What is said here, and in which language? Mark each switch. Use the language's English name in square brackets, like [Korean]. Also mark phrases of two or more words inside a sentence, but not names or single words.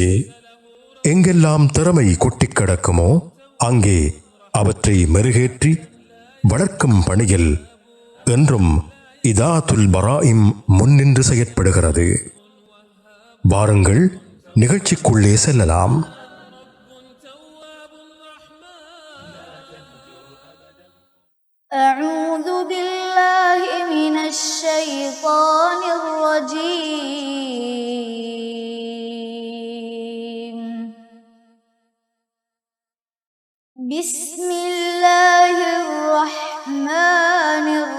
[Tamil] எங்கெல்லாம் திறமை கொட்டிக் கிடக்குமோ அங்கே அவற்றை மெருகேற்றி வளர்க்கும் பணியில் என்றும் இதாஅத்துல் பராயிம் முன்னின்று செயற்படுகிறது. வாருங்கள், நிகழ்ச்சிக்குள்ளே செல்லலாம். [Arabic] أعوذ بالله من الشيطان الرجيم بسم الله الرحمن